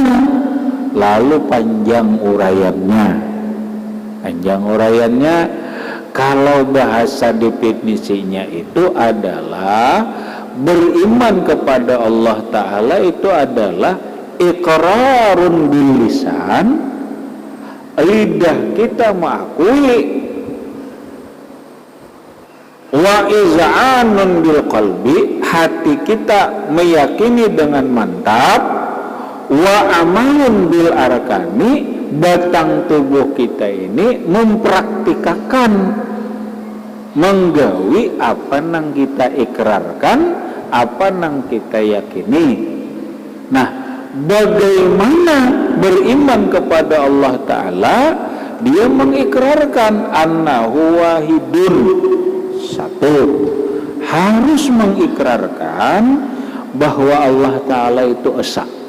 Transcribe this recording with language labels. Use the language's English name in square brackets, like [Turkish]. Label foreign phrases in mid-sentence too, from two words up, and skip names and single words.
[Indonesian] Lalu panjang uraiannya kalau bahasa definisinya itu adalah beriman kepada Allah Ta'ala itu adalah [Arabic] iqrarun bil lisan, [Indonesian] lidah kita mengakui, [Arabic] wa iz'anun bil qalbi, [Indonesian] hati kita meyakini dengan mantap, [Arabic] wa amalun bil arkani, [Banjar] batang tubuh kita ini mempraktikkan, menggawi apa nang kita ikrarkan, apa nang kita yakini. [Indonesian] Nah, bagaimana beriman kepada Allah Ta'ala? Dia mengikrarkan [Arabic] annahu wahidun. [Indonesian] Satu, harus mengikrarkan bahwa Allah Ta'ala itu esa.